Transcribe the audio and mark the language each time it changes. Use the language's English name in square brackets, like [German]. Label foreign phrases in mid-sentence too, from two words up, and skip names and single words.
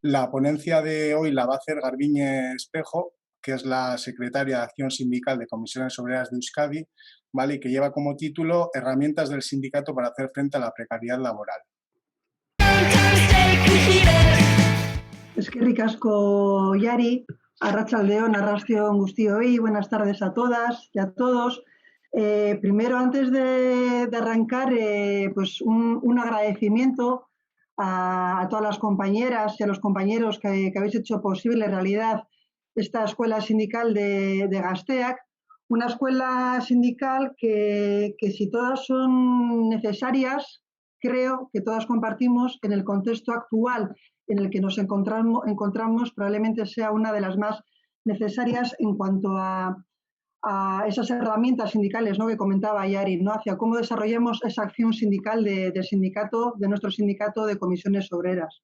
[Spanish] ponencia de hoy la va a hacer Garbiñe Espejo, que es la secretaria de Acción Sindical de Comisiones Obreras de Euskadi, ¿vale? Y que lleva como título Herramientas del sindicato para hacer frente a la precariedad laboral. [Basque] Eskerrik asko, Yari, arratsaldeon, arrastio guztioi, [Spanish] buenas tardes a todas y a todos. Primero, antes de arrancar, pues un agradecimiento a todas las compañeras y a los compañeros que habéis hecho posible en realidad esta escuela sindical de Gazteak, una escuela sindical que si todas son necesarias, creo que todas compartimos en el contexto actual en el que nos encontramos probablemente sea una de las más necesarias en cuanto a esas herramientas sindicales, ¿no?, que comentaba Yari, ¿no?, hacia cómo desarrollamos esa acción sindical del sindicato, de nuestro sindicato de comisiones obreras.